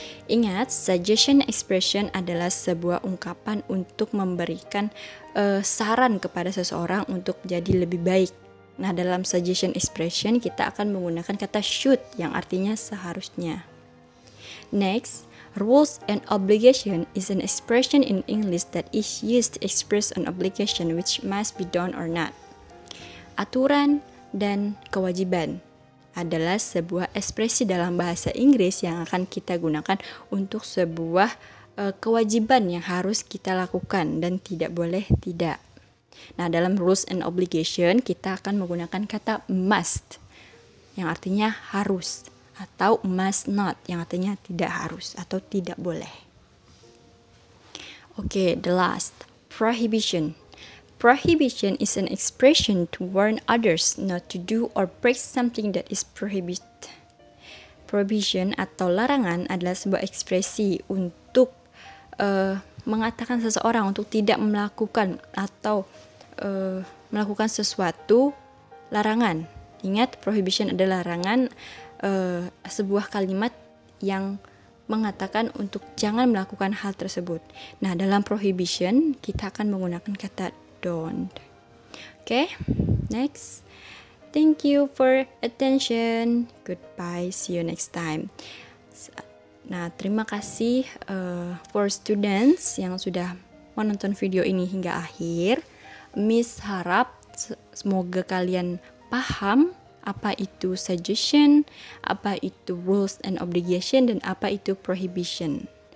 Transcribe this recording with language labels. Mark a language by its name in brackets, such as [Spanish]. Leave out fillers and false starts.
[Indonesian] Ingat, suggestion expression adalah sebuah ungkapan untuk memberikan saran kepada seseorang untuk jadi lebih baik. Nah, dalam suggestion expression kita akan menggunakan kata should yang artinya seharusnya. Next, [English] Rules and obligation is an expression in English that is used to express an obligation which must be done or not. [Indonesian] Aturan dan kewajiban adalah sebuah ekspresi dalam bahasa Inggris yang akan kita gunakan untuk sebuah kewajiban yang harus kita lakukan dan tidak boleh tidak. Nah, dalam rules and obligation kita akan menggunakan kata must yang artinya harus, atau must not yang artinya tidak harus atau tidak boleh. [English] Okay, the last, prohibition. Prohibition is an expression to warn others not to do or break something that is prohibited. [Indonesian] Prohibition atau larangan adalah sebuah ekspresi untuk mengatakan seseorang untuk tidak melakukan atau melakukan sesuatu larangan. Ingat, prohibition adalah larangan, sebuah kalimat yang mengatakan untuk jangan melakukan hal tersebut. Nah, dalam prohibition kita akan menggunakan kata don't. [English] Okay, next. Thank you for attention. Goodbye. See you next time. [Indonesian] Nah, terima kasih [English] for students [Indonesian] yang sudah menonton video ini hingga akhir. Miss harap semoga kalian paham apa itu suggestion, apa itu rules and obligation, dan apa itu prohibition.